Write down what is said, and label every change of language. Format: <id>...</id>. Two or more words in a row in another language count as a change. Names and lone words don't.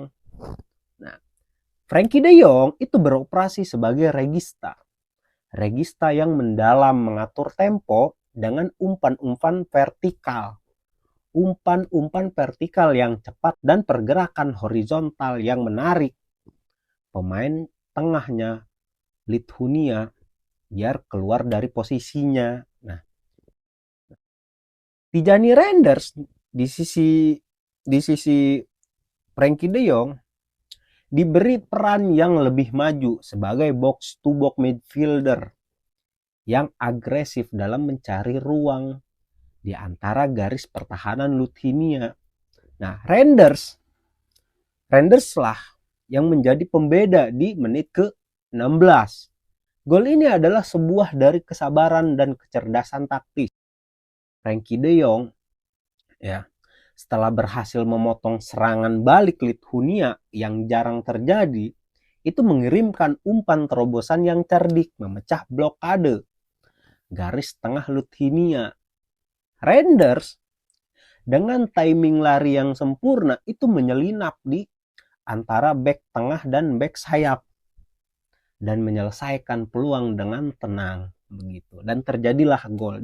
<id>Nah, Frenkie de Jong itu beroperasi sebagai regista yang mendalam, mengatur tempo dengan umpan-umpan vertikal yang cepat dan pergerakan horizontal yang menarik pemain tengahnya Lithuania biar keluar dari posisinya. Nah, Tijani Reinders di sisi Frenkie de Jong diberi peran yang lebih maju sebagai</id> <en>box to box midfielder</en> <id>yang agresif dalam mencari ruang di antara garis pertahanan Lithuania. Nah, Reinders lah yang menjadi pembeda di menit ke-16. Gol ini adalah sebuah dari kesabaran dan kecerdasan taktis. Frenkie de Jong, ya, setelah berhasil memotong serangan balik Lithuania yang jarang terjadi, itu mengirimkan umpan terobosan yang cerdik, memecah blokade garis tengah Lithuania. Reinders dengan timing lari yang sempurna itu menyelinap di antara bek tengah dan bek sayap dan menyelesaikan peluang dengan tenang begitu, dan terjadilah gol.</id>